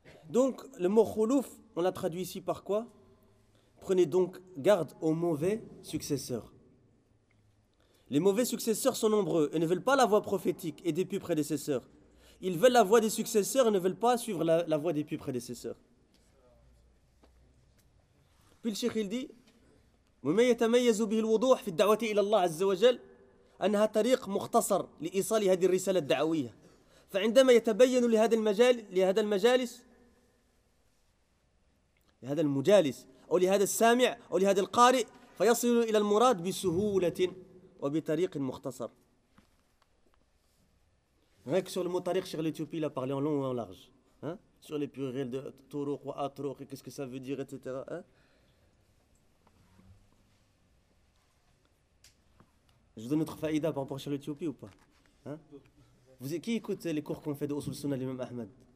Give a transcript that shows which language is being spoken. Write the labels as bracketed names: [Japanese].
[French] Donc, le mot khulouf, on l'a traduit ici par quoi? Prenez donc garde aux mauvais successeurs. Les mauvais successeurs sont nombreux et ne veulent pas la voie prophétique et des pieux prédécesseurs. Ils veulent la voie des successeurs et ne veulent pas suivre la voie des pieux prédécesseurs. Puis le cheikh, il dit: [Arabic] وما يتميز به الوضوح في الدعوة إلى الله عز وجل أنها طريق مختصر لإيصال هذه الرسالة الدعوية. فعندما يتبين لهذا المجالس لهذا المجالس أو لهذا السامع أو لهذا القارئ فيصل إلى المراد بسهولة وبطريق مختصر. [French] Rien que sur le mot tariq, Cheikh l'Éthiopie, il a parlé en long et en large. Hein? Sur les pluriels de turuq ou atruq, et qu'est-ce que ça veut dire, etc. Hein? Je vous donne notre faïda par rapport à Cheikh l'Éthiopie ou pas? Hein? Vous, qui écoute les cours qu'on fait de Usul Sunnah l'Imam Ahmed?